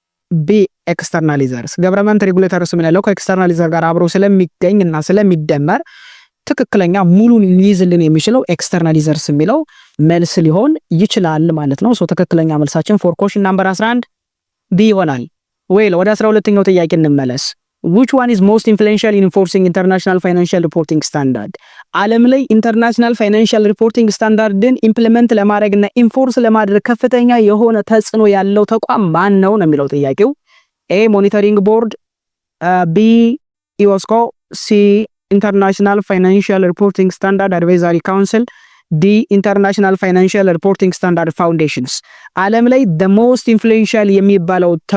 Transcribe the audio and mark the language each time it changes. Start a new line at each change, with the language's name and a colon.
Amharic: ቢ ኤክስተርናሊዘርስ። ገቨርንመንት ሬጉሌተርስ ምንለው ከኤክስተርናሊዘር ጋር አብሮ ስለሚገኝና ስለሚደመር ትክክለኛ ሙሉን ሊይዝልን የሚችለው ኤክስተርናሊዘርስ የሚለው መልስ ሊሆን ይችላል ማለት ነው። ሶ ትክክለኛ መልሳችን ፎር ኮሽን ናምበር 11 ቢ ይሆናል። ወይል ወደ 12ኛው ጥያቄ እንመለስ።
English: which one is most influential in enforcing international financial reporting standard?
Amharic: ዓለም ላይ ኢንተርናሽናል ፋይናንሻል ሪፖርቲንግ ስታንዳርድን ኢምፕሊመንት ለማድረግና ኢንፎርስ ለማድረግ ከፍተኛ የሆነ ተጽዕኖ ያለው ተቋም ማን ነው ነው የሚለው ጥያቄው። ኤ ሞኒተሪንግ ቦርድ፣ ቢ ኢኦስኮ፣ ሲ ኢንተርናሽናል ፋይናንሻል ሪፖርቲንግ ስታንዳርድ አድቫይዘሪ ካውንስል፣ ዲ ኢንተርናሽናል ፋይናንሻል ሪፖርቲንግ ስታንዳርድ ፋውንዴሽንስ። ዓለም ላይ
English: the most influential
Amharic: የሚባለው